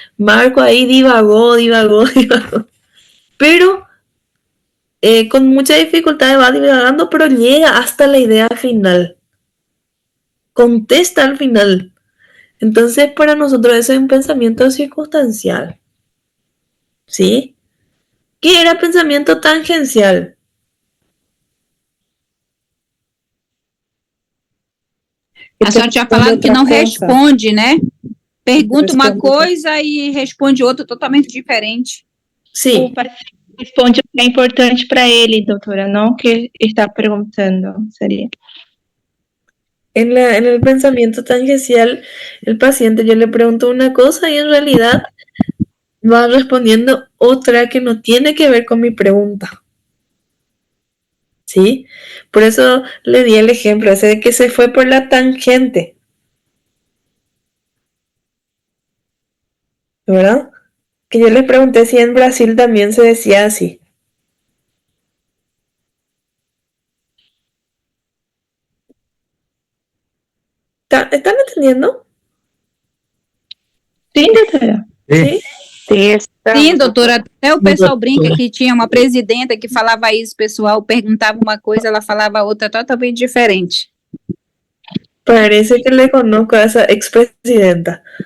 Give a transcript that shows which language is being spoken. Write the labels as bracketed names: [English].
[Spanish] Marco ahí divagó. Pero con mucha dificultad va divagando, pero llega hasta la idea final. Contesta al final. Entonces, para nosotros eso es un pensamiento circunstancial. ¿Sí? ¿Qué era pensamiento tangencial? [Portuguese] A senhora tinha falado que não responde, né? Pergunta uma coisa e responde outra totalmente diferente. Sim. O paciente responde o que é importante para ele, doutora, não o que está perguntando, seria. [Spanish] En el pensamiento tangencial, el paciente yo le pregunto una cosa y en realidad va respondiendo otra que no tiene que ver con mi pregunta. ¿Sí? Por eso le di el ejemplo ese de que se fue por la tangente. ¿Verdad? Que yo les pregunté si en Brasil también se decía así. ¿Están entendiendo? [Portuguese] Sim, doutora. Sim? Sim, doutora, até o pessoal brinca que tinha uma presidenta que falava isso, o pessoal perguntava uma coisa, ela falava outra totalmente diferente. [Spanish] Parece que le conozco a esa expresidenta.